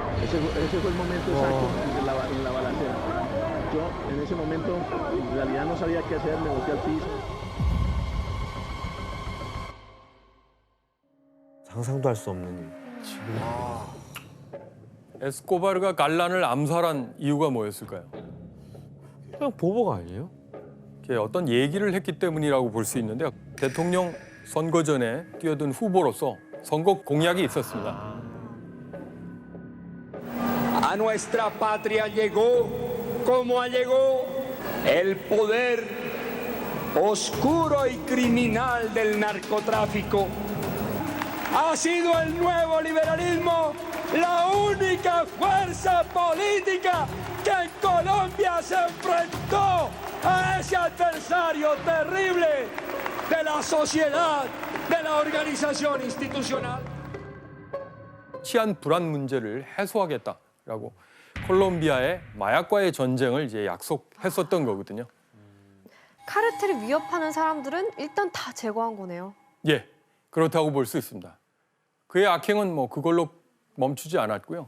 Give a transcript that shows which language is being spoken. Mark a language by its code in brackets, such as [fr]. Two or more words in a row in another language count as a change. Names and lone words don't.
[es] ese fue el momento exacto en la balacera. Yo en ese momento en realidad no sabía qué hacer, me boté al piso. [ko] 상상도 할 수 없는 일. 에스코바르가 갈란을 암살한 이유가 뭐였을까요? 그냥 보복 아니에요? 어떤 얘기를 했기 때문이라고 볼 수 있는데요. 대통령 선거 전에 뛰어든 후보로서 선거 공약이 있었습니다. [es] A nuestra patria llegó, como llegó, el poder oscuro y criminal del narcotráfico. Ha sido el nuevo liberalismo la única fuerza política que en Colombia se enfrentó a ese adversario terrible de la sociedad, de la organización institucional. [ko] 치안 불안 문제를 해소하겠다라고 콜롬비아의 마약과의 전쟁을 이제 약속했었던 거거든요. 카르텔을 위협하는 사람들은 일단 다 제거한 거네요. 예, 그렇다고 볼 수 있습니다. 그의 악행은 뭐 그걸로 멈추지 않았고요.